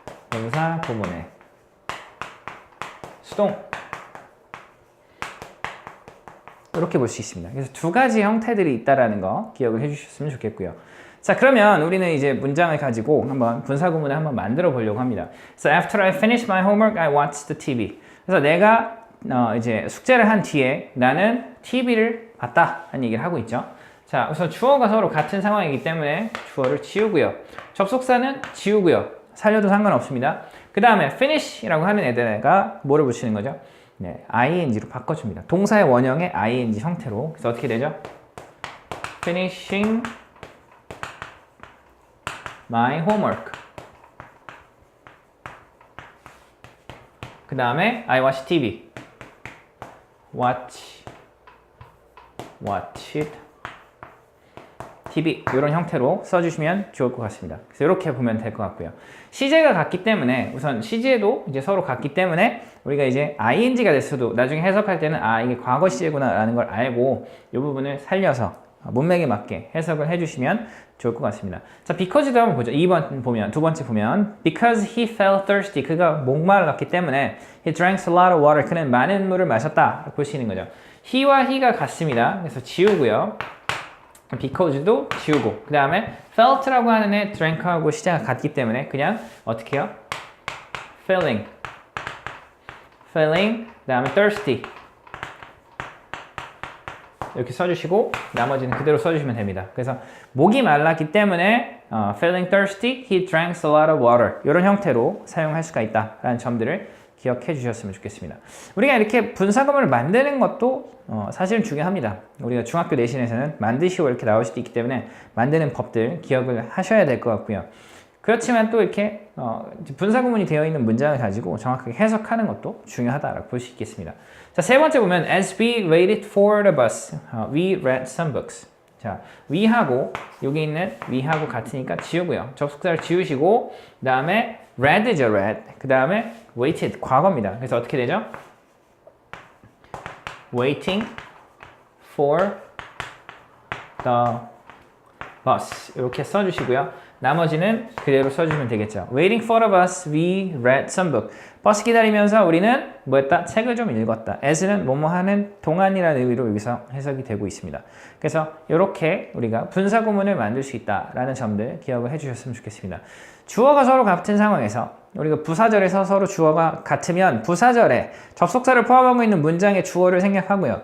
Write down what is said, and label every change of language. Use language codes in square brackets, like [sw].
[ko] 분사구문의 수동 이렇게 볼 수 있습니다. 그래서 두 가지 형태들이 있다라는 거 기억을 해주셨으면 좋겠고요. 자, 그러면 우리는 이제 문장을 가지고 한번 분사구문을 한번 만들어 보려고 합니다. [en] So after I finished my homework, I watched the TV. [ko] 그래서 내가 이제 숙제를 한 뒤에 나는 TV를 봤다 하는 얘기를 하고 있죠. 자, 우선 주어가 서로 같은 상황이기 때문에 주어를 지우고요. 접속사는 지우고요. 살려도 상관없습니다. 그 다음에 finish라고 하는 애들가 뭐를 붙이는 거죠? 네, ing로 바꿔줍니다. 동사의 원형의 ing 형태로. 그래서 어떻게 되죠? [en] finishing my homework. [ko] 그 다음에 [en] I watch TV. watch it TV [ko] 이런 형태로 써주시면 좋을 것 같습니다. 그래서 이렇게 보면 될 것 같고요. 시제가 같기 때문에 우선 시제도 이제 서로 같기 때문에 우리가 이제 ing가 됐어도 나중에 해석할 때는 이게 과거 시제구나 라는 걸 알고 이 부분을 살려서 문맥에 맞게 해석을 해주시면 좋을 것 같습니다. 자, because도 한번 보죠. 2번 보면, 두 번째 보면 [en] because he felt thirsty. [ko] 그가 목말랐기 때문에 [en] he drank a lot of water. [ko] 그는 많은 물을 마셨다. 볼 수 있는 거죠. he와 he가 같습니다. 그래서 지우고요. because도 지우고 그 다음에 felt라고 하는 애 drank하고 시제가 같기 때문에 그냥 어떻게 해요? feeling 그 다음에 thirsty 이렇게 써주시고 나머지는 그대로 써주시면 됩니다. 그래서 목이 말랐기 때문에 [en] feeling thirsty, he drank a lot of water [ko] 이런 형태로 사용할 수가 있다라는 점들을 기억해 주셨으면 좋겠습니다. 우리가 이렇게 분사구문을 만드는 것도 사실은 중요합니다. 우리가 중학교 내신에서는 만드시오 이렇게 나올 수도 있기 때문에 만드는 법들 기억을 하셔야 될 것 같고요. 그렇지만 또 이렇게 분사구문이 되어 있는 문장을 가지고 정확하게 해석하는 것도 중요하다라고 볼 수 있겠습니다. 자, 세 번째 보면 [en] as we waited for the bus, we read some books. [ko] 자, we하고 여기 있는 we하고 같으니까 지우고요. 접속사를 지우시고 그 다음에 read죠, read. 그 다음에 waited, 과거입니다. 그래서 어떻게 되죠? [en] waiting for the bus [ko] 이렇게 써주시고요. 나머지는 그대로 써주면 되겠죠. [en] Waiting for the bus, we read some book. [ko] 버스 기다리면서 우리는 뭐 했다? 책을 좀 읽었다. as는 뭐뭐 하는 동안이라는 의미로 여기서 해석이 되고 있습니다. 그래서 이렇게 우리가 분사구문을 만들 수 있다라는 점들 기억을 해주셨으면 좋겠습니다. 주어가 서로 같은 상황에서 우리가 부사절에서 서로 주어가 같으면 부사절에 접속사를 포함하고 있는 문장의 주어를 생략하고요.